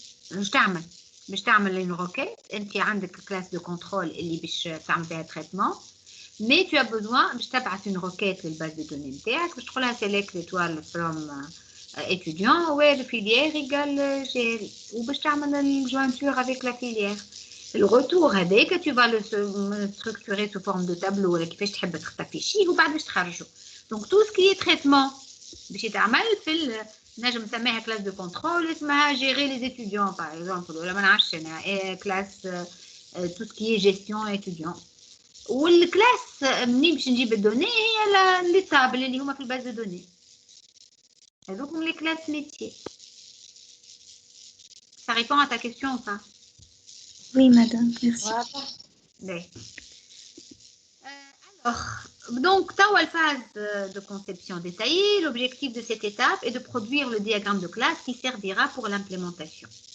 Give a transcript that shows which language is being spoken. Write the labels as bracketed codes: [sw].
[ar] باش تعمل [fr] une requête. [ar] انت عندك classe de contrôle اللي باش تعمل فيها traitement. [fr] Mais tu as besoin باش تبعث une requête [ar] للباز دو دوني نتاعك باش تقولها [fr] select l'étoile from étudiant و le filière égale GL وباش تعمل الجوينتور avec la filière. Le retour هذاك tu vas le structurer sous forme de tableau [ar] ولا كيفاش تحب تافيشيه وبعد باش تخرجه. [fr] Donc tout ce qui est traitement [ar] باش يتعمل في نجم نسميها [fr] classe de contrôle اسمها gérer les étudiants par exemple [ar] ولا ما نعرفش انا [fr] classe tout ce qui est gestion étudiant. [ar] والكلاس منين باش نجيب الدوني هي لي تابل اللي هما في الباز دو دوني هذوك هم لي كلاس ميتيي. [fr] Ça répond à ta question ou pas? Oui, madame, merci. Alors, donc, توا phase de conception détaillée, l'objectif de cette étape est de produire le diagramme de classe qui servira pour l'implémentation.